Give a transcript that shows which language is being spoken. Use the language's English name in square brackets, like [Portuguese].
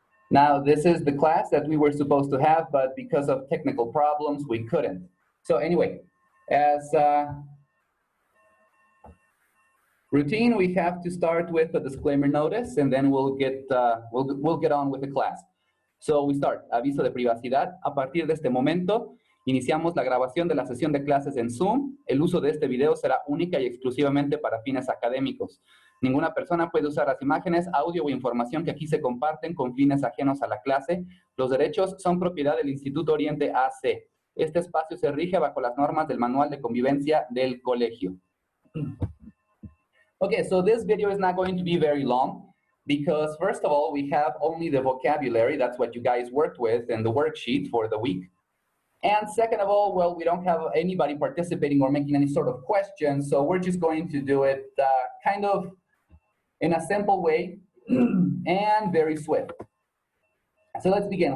[English] Now this is the class that we were supposed to have, but because of technical problems, we couldn't. So anyway, as routine, we have to start with a disclaimer notice, and then we'll get on with the class. So we start. [Spanish] Aviso de privacidad. A partir de este momento, iniciamos la grabación de la sesión de clases en Zoom. El uso de este video será única y exclusivamente para fines académicos. Ninguna persona puede usar las imágenes, audio o información que aquí se comparten con fines ajenos a la clase. Los derechos son propiedad del Instituto Oriente AC. Este espacio se rige bajo las normas del Manual de Convivencia del Colegio. [English] Okay, so this video is not going to be very long because first of all, we have only the vocabulary. That's what you guys worked with in the worksheet for the week. And second of all, well, we don't have anybody participating or making any sort of questions, so we're just going to do it kind of in a simple way and very swift. So let's begin.